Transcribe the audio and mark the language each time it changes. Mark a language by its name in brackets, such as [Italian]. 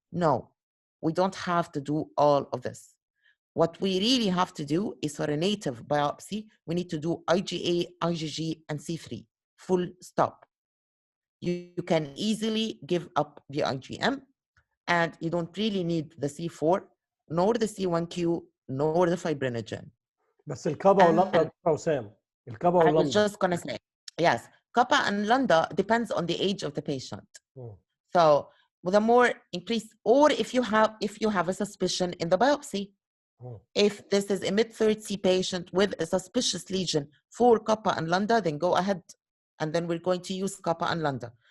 [English] No, we don't have to do all of this. What we really have to do is for a native biopsy, we need to do IgA, IgG, and C3, full stop. You can easily give up the IgM, and you don't really need the C4, nor the C1q, nor the fibrinogen. [Arabic] بس الكابا واللامدا دكتور وسام الكابا [English] I [Arabic] واللامدا. [English] was just gonna say, yes, kappa and lambda depends on the age of the patient. So with a more increased, or if you have a suspicion in the biopsy, if this is a mid-30 patient with a suspicious lesion for kappa and lambda, then go ahead, and then we're going to use kappa and lambda.